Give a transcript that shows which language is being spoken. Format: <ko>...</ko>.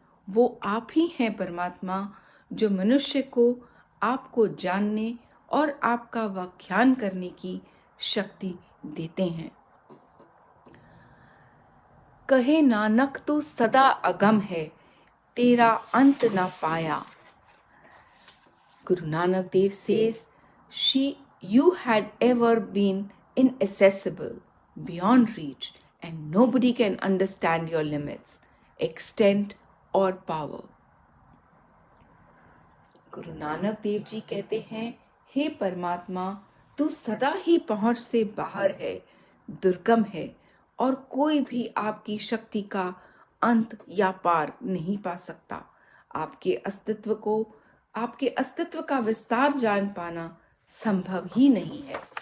<hi>वो आप ही हैं परमात्मा, जो मनुष्य को आपको जानने और आपका व्याख्यान करने की शक्ति देते हैं।</hi> <pa>कहे नानक तू सदा अगम है, तेरा अंत न पाया।</pa> <en>Guru Nanak Dev says, you had ever been inaccessible, beyond reach, and nobody can understand your limits, extent or power.</en> <hi>Guru Nanak Dev ji कहते हैं, हे परमात्मा, तू सदा ही पहुंच से बाहर है, दुर्गम है और कोई भी आपकी शक्ति का अंत या पार नहीं पा सकता। आपके अस्तित्व का विस्तार जान पाना संभव ही नहीं है।</hi>